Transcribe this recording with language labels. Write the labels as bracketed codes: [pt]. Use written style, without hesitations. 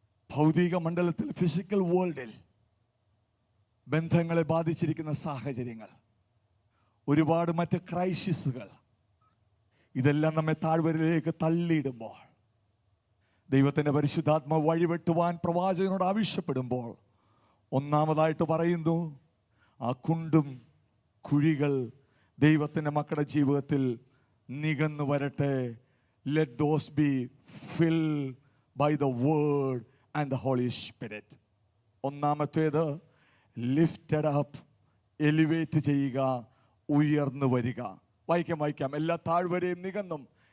[ml] ഭൗതിക മണ്ഡലത്തിൽ [en] physical വേൾഡിൽ [ml] ബന്ധങ്ങളെ ബാധിച്ചിരിക്കുന്ന സാഹചര്യങ്ങൾ, ഒരുപാട് മറ്റ് ക്രൈസിസുകൾ, ഇതെല്ലാം നമ്മെ താഴ്വരയിലേക്ക് തള്ളിയിടുമ്പോൾ ദൈവത്തിൻ്റെ പരിശുദ്ധാത്മാവ് വഴിവെട്ടുവാൻ പ്രവാചകനോട് ആവശ്യപ്പെടുമ്പോൾ ഒന്നാമതായിട്ട് പറയുന്നു, ആ കുണ്ടും കുഴികൾ ദൈവത്തിൻ്റെ മക്കളുടെ ജീവിതത്തിൽ നികന്നു വരട്ടെ. [en] Let those be filled by the word and the Holy Spirit. [ml] ഒന്നാമത്തേത് [en] lifted up, [ml] എലിവേറ്റ് ചെയ്യുക, ഉയർന്നു വരിക. വായിക്കാം. എല്ലാ താഴ്വരയും നികന്നും.